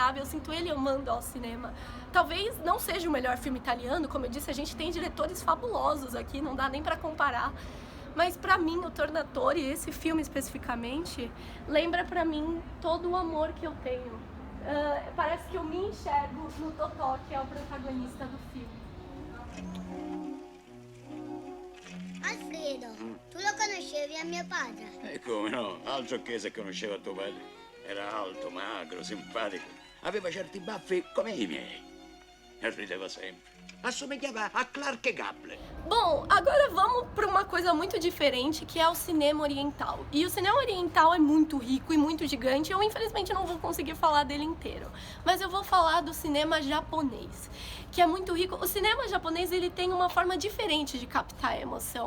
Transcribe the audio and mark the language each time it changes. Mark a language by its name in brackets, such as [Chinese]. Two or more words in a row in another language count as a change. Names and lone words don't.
[Portuguese] Eu sinto ele amando ao cinema. Talvez não seja o melhor filme italiano, como eu disse, a gente tem diretores fabulosos aqui, não dá nem pra comparar. Mas pra mim, o Tornatore, esse filme especificamente, lembra pra mim todo o amor que eu tenho. Parece que eu me enxergo no Totò, que é o protagonista do filme. [Italian] Alfredo, tu lo conoscevi a mio padre? Come no, altro che se conosceva tuo padre. Era alto, magro, simpatico. Aveva certi baffi come i miei. E rideva sempre. Assomigliava a Clark Gable. [Portuguese] Bom, agora vamos para uma coisa muito diferente, que é o cinema oriental. E o cinema oriental é muito rico e muito gigante. Eu, infelizmente, não vou conseguir falar dele inteiro. Mas eu vou falar do cinema japonês, que é muito rico. O cinema japonês, ele tem uma forma diferente de captar a emoção.